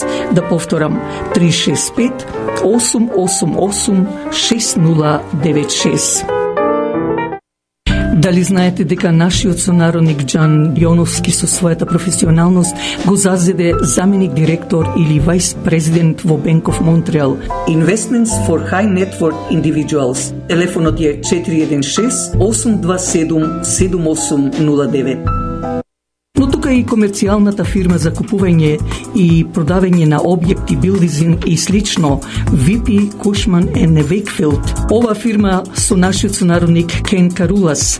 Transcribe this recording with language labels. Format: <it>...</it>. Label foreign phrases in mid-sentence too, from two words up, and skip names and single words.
<mk>Да повторам, 365 888 6096. Дали знаете дека нашиот сонародник Џан Дионовски со својата професионалност го зазеде заменик директор или</mk> <en>vice president</en> <mk>во Bank of Montreal?</mk> <en>Investments for High Net Worth Individuals.</en> <mk>Телефонот е 416 827 7809. Но тука и комерцијалната фирма за купување и продавање на објекти, билдинг и слично, VP Cushman & Wakefield. Ова фирма со нашиот сонародник Кен Карулас.</mk>